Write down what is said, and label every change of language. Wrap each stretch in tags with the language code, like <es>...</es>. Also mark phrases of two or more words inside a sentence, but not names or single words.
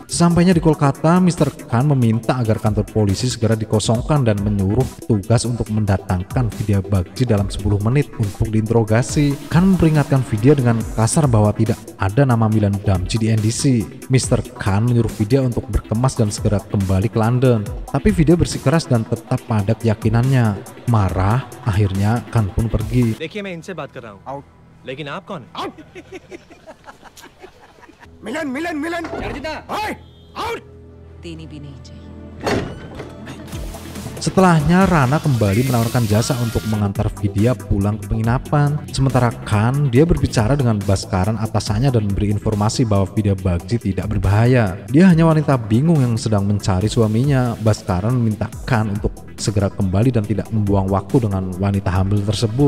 <id>Sampainya di Kolkata, Mr. Khan meminta agar kantor polisi segera dikosongkan dan menyuruh petugas untuk mendatangkan Vidya Bagchi dalam 10 menit untuk diinterogasi. Khan memperingatkan Vidya dengan kasar bahwa tidak ada nama Milan Damji di NDC. Mr. Khan menyuruh Vidya untuk berkemas dan segera kembali ke London. Tapi Vidya bersikeras dan tetap pada keyakinannya. Marah, akhirnya Khan pun pergi.</id> <hi>देखिए मैं इनसे बात कर रहा हूँ। आउट। लेकिन आप कौन? आउट। मिलन मिलन मिलन आउट। देनी भी नहीं चाहिए।</hi> <id>Setelahnya Rana kembali menawarkan jasa untuk mengantar Vidya pulang ke penginapan. Sementara Khan, dia berbicara dengan Bhaskaran atasannya dan memberi informasi bahwa Vidya Bagchi tidak berbahaya. Dia hanya wanita bingung yang sedang mencari suaminya. Bhaskaran meminta Khan untuk segera kembali dan tidak membuang waktu dengan wanita hamil tersebut.</id>